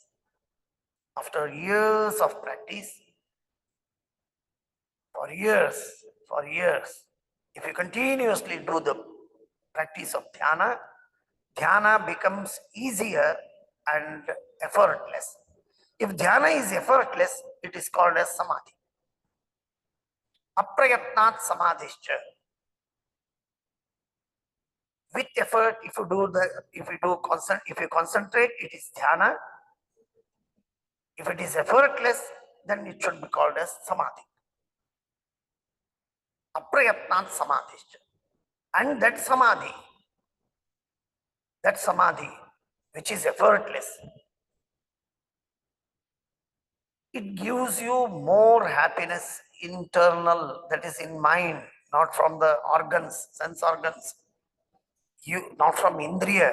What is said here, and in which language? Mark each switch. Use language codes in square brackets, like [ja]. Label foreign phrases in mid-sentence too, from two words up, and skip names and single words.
[en] After years of practice, for years, if you continuously do the practice of dhyana, dhyana becomes easier and effortless. If dhyana is effortless, it is called as samadhi. [sa] Aprayatnat samadhischa. [en] With effort, if you concentrate, it is dhyana. If it is effortless, then it should be called as samadhi. [sa] Aprayatnat samadhischa. [en] And that samadhi, which is effortless, it gives you more happiness internal, that is in mind, not from the organs, sense organs, not from indriya.